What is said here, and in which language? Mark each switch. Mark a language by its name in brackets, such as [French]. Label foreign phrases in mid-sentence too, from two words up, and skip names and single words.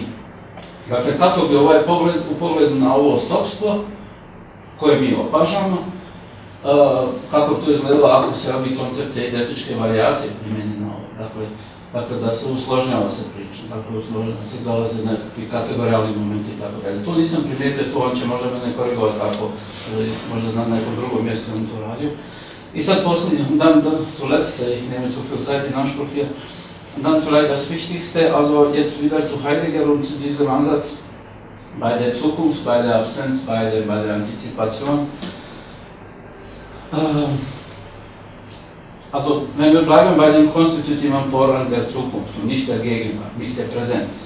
[Bosnian] Dakle, kako bi ovaj pogled, u pogledu na ovo osobstvo koje mi opažamo, kako bi to izgledalo ako se ovi koncepte eidetičke varijacije primjeni na ovo. Dakle, da se usložnjava se priča, dakle, usložnjava se dolaze nekakvi kategorijalni momenti i tako dalje. To nisam primijetio, to on će možda mene korigovati ako možda na nekom drugom mjestu on to radio. I sad posljednje, [German] dann zuletzt, ich nehme zu viel Zeit in Anspruch hier, dann vielleicht das Wichtigste, also jetzt wieder zu Heidegger und zu diesem Ansatz bei der Zukunft, bei der Absenz, bei der Antizipation. Also, wenn wir bleiben bei dem konstitutiven Vorrang der Zukunft und nicht der Gegenwart, nicht der Präsenz.